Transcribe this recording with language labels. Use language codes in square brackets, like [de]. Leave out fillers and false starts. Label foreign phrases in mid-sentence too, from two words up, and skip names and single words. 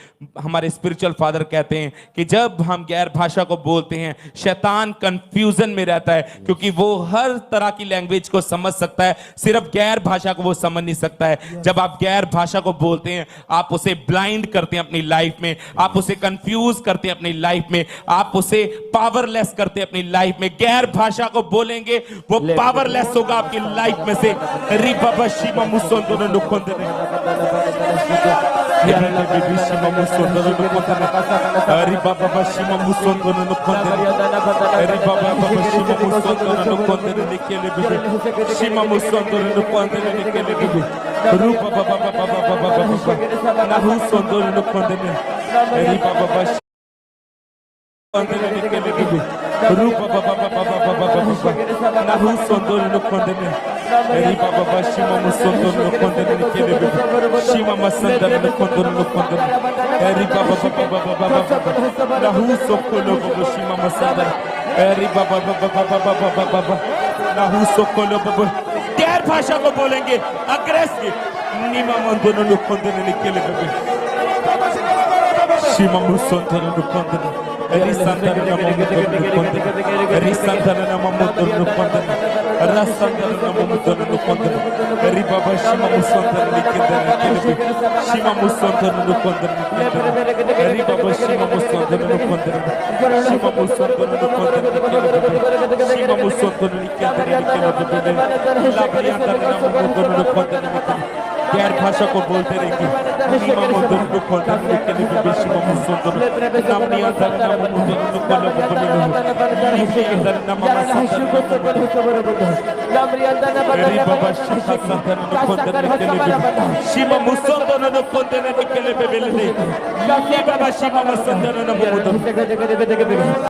[hi] हमारे [en] spiritual father [hi] कहते हैं कि जब हम गैर भाषा को बोलते हैं, शैतान कंफ्यूजन में रहता है, क्योंकि वो हर तरह की लैंग्वेज को समझ सकता है, सिर्फ गैर भाषा को वो समझ नहीं सकता है। जब आप गैर भाषा को बोलते हैं, आप उसे ब्लाइंड करते हैं अपनी लाइफ में, आप उसे कंफ्यूज करते हैं अपनी लाइफ में, आप उसे पावरलेस करते हैं अपनी लाइफ में। गैर भाषा को बोलेंगे, वो पावरलेस होगा आपकी लाइफ में से। रिबाबा शिमा मुसोंदो न नुकोंदने, यारे बेबी शिमा मुसोंदो न नुकोंदने, रिबाबा शिमा मुसोंदो न नुकोंदने, रिबाबा शिमा मुसोंदो न नुकोंदने निकेले बेबी, शिमा मुसोंदो न नुकोंदने निकेले बेबी, रूपा बाबा बाबा बाबा बाबा नाहु सोंदो न नुकोंदने, रिबाबा Kondene nikele bibi, rupa baba baba baba baba baba, nahu sondoro no kondene, eri baba baba shima musondoro no kondene nikele bibi, shima masandara no kondoro no kondene, eri baba baba baba baba, nahu sokolo baba shima masandara, eri baba baba baba baba, nahu sokolo baba, गैर भाषा को बोलेंगे, अग्रेसिव, नीमा मंदोनो no kondene nikele bibi, shima musondoro no kondene. Eri Santana na mamuto no kondene, Eri Santana na mamuto no kondene, Ra Santana na mamuto no kondene, Eri Baba Shima Musantana nikendene kelebe, Shima Musantana no kondene nikendene, Eri Baba Shima Musantana no kondene, Shima Musantana no kondene kelebe, Shima Musantana nikendene kelebe, Labriantana na mamuto no kondene nikendene। गैर भाषा को बोलते रहेंगे, नीमा मंदर को खोलते रहेंगे, लेकिन शिमा मुसोंदर नाम नहीं आता है, नाम मुझे तो कोल्लो को बोले हो, नीचे अंदर नाम मासांदर को एरी बाबा शिखा संतर को खोलते रहेंगे, शिमा मुसोंदर को खोलते रहेंगे, लेकिन बेबेले नहीं, बाबा शिमा मुसोंदर को बोलते